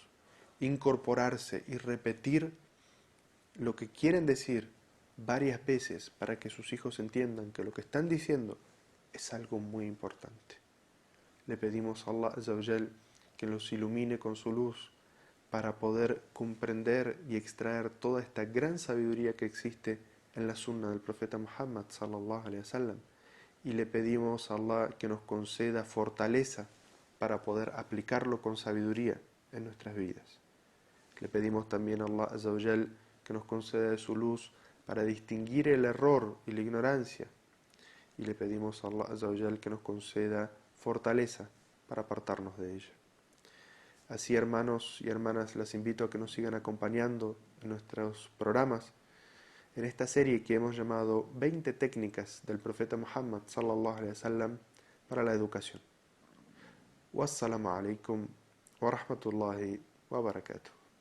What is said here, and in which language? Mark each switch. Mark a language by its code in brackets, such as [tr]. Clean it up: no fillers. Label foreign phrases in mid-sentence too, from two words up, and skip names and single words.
[es] Incorporarse y repetir lo que quieren decir varias veces para que sus hijos entiendan que lo que están diciendo es algo muy importante. Le pedimos a Allah [ar] عز وجل [es] que los ilumine con su luz para poder comprender y extraer toda esta gran sabiduría que existe en la sunna del profeta Muhammad [ar] صلى الله عليه وسلم, [es] y le pedimos a Allah que nos conceda fortaleza para poder aplicarlo con sabiduría en nuestras vidas. Le pedimos también a Allah [ar] عز وجل [es] que nos conceda de su luz para distinguir el error y la ignorancia, y le pedimos a Allah [ar] عز وجل [es] que nos conceda fortaleza para apartarnos de ella. Así, hermanos y hermanas, las invito a que nos sigan acompañando en nuestros programas, en esta serie que hemos llamado 20 técnicas del profeta Muhammad [ar] صلى الله عليه وسلم [es] para la educación. [ar] والسلام عليكم ورحمة الله وبركاته.